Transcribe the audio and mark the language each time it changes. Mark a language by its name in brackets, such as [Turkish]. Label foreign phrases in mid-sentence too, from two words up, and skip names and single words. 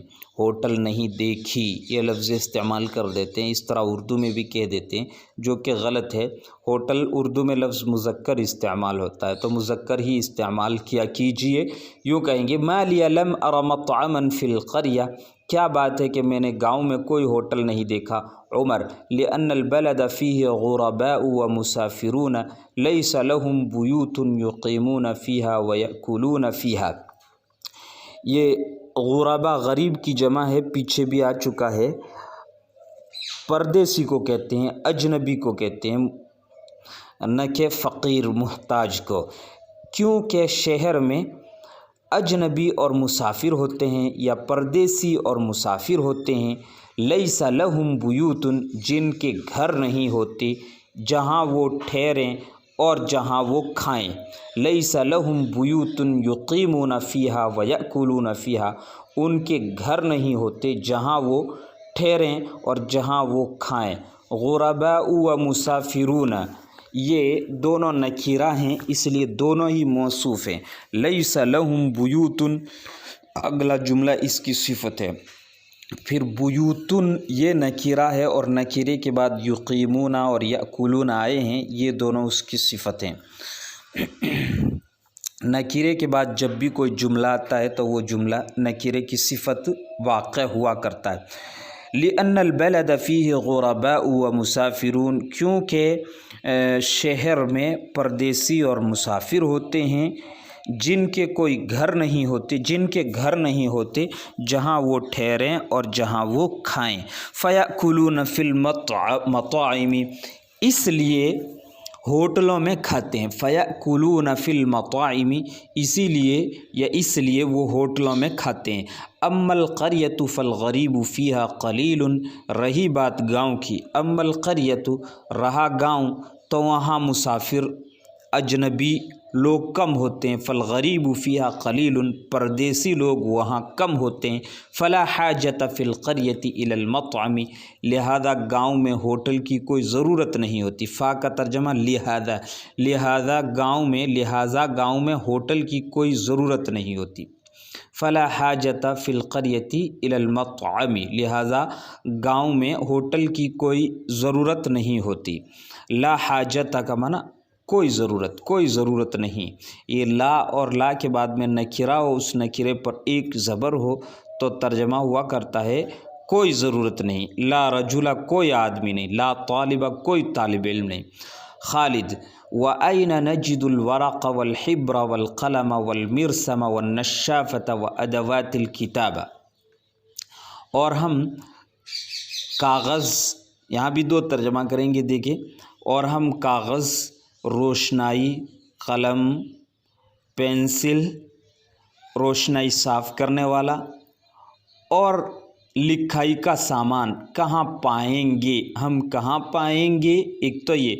[Hindi] होटल नहीं देखी ये लफ्ज़ इस्तेमाल कर देते हैं, इस तरह उर्दू में भी कह देते हैं, जो कि गलत है। होटल उर्दू में लफ्ज़ मुज़क्कर इस्तेमाल होता है, तो मुज़क्कर ही इस्तेमाल किया कीजिए। यूँ कहेंगे [Arabic] ما لي لم أر مطعما في القرية, [Hindi] क्या बात है कि मैंने गांव में कोई होटल नहीं देखा। [Arabic] عمر لأن البلد فيه غرباء ومسافرون ليس لهم بيوت يقيمون فيها ويأكلون فيها. [Hindi] ये ग़ुरबा गरीब की जमा है, पीछे भी आ चुका है। परदेसी को कहते हैं, अजनबी को कहते हैं, न कि फ़कीर मुहताज को, क्योंकि शहर में अजनबी और मुसाफिर होते हैं या परदेसी और मुसाफिर होते हैं। [Arabic] ليس لهم بيوت, [Hindi] जिनके घर नहीं होते जहाँ वो ठहरें और जहाँ वो खाएं। [Arabic] ليس لهم بيوت يقيمون فيها ويأكلون فيها, [Hindi] उनके घर नहीं होते जहाँ वो ठहरें और जहाँ वो खाएं। [Arabic] غرباء ومسافرون, [Hindi] ये दोनों नकीरा हैं, इसलिए दोनों ही मौसूफ़ हैं। [Arabic] ليس لهم بيوت, [Hindi] अगला जुमला इसकी सिफ़त है। फिर बुयूतुन ये नकीरा है और नकीरे के बाद युक़ीमूना और यअकुलून आए हैं, ये दोनों उसकी सिफ़तें। नकीरे के बाद जब भी कोई जुमला आता है तो वो जुमला नकीरे की सिफ़त वाक़ हुआ करता है। [Arabic] لأن البلد فيه غرباء ومسافرون, [Hindi] क्योंकि शहर में परदेसी और मुसाफिर होते हैं जिनके घर नहीं होते जहाँ वो ठहरें और जहाँ वो खाएं। [Arabic] فيأكلون في المطاعم, [Hindi] इसलिए होटलों में खाते हैं। [Arabic] فيأكلون في المطاعم, [Hindi] इसलिए वो होटलों में खाते हैं। [Arabic] أما القرية فالغريب فيها قليل, [Hindi] रही बात गाँव की, [Arabic] أما القرية [Hindi] रहा गाँव, तो वहाँ मुसाफिर अजनबी लोग कम होते हैं। [Arabic] فالغريب فيها قليل, [Hindi] परदेसी लोग वहाँ कम होते हैं। [Arabic] فلا حاجة في القرية إلى المطعم, [Hindi] लिहाजा गाँव में होटल की कोई ज़रूरत नहीं होती। फ़ा का तर्जमा लिहाजा गाँव में होटल की कोई ज़रूरत नहीं होती। [Arabic] فلا حاجة في القرية إلى المطعم, [Hindi] लिहाजा गाँव में होटल की कोई ज़रूरत नहीं होती। [Arabic] لا حاجة [Hindi] का माना कोई ज़रूरत नहीं। ये ला और ला के बाद में नकीरा हो, उस नकीरे पर एक ज़बर हो तो तर्जमा हुआ करता है कोई ज़रूरत नहीं। [Arabic] لا رجل, [Hindi] कोई आदमी नहीं। [Arabic] لا طالب, [Hindi] कोई तालिब इल्म नहीं। [Arabic] خالد وأين نجد الورق والحبر والقلم والمرسم والنشافة وأدوات الكتابة, [Hindi] और हम कागज़, यहाँ भी दो तर्जमा करेंगे देखिए, और हम कागज़, रोशनाई, कलम, पेंसिल, रोशनाई साफ़ करने वाला, और लिखाई का सामान कहाँ पाएंगे, हम कहाँ पाएंगे, एक तो ये।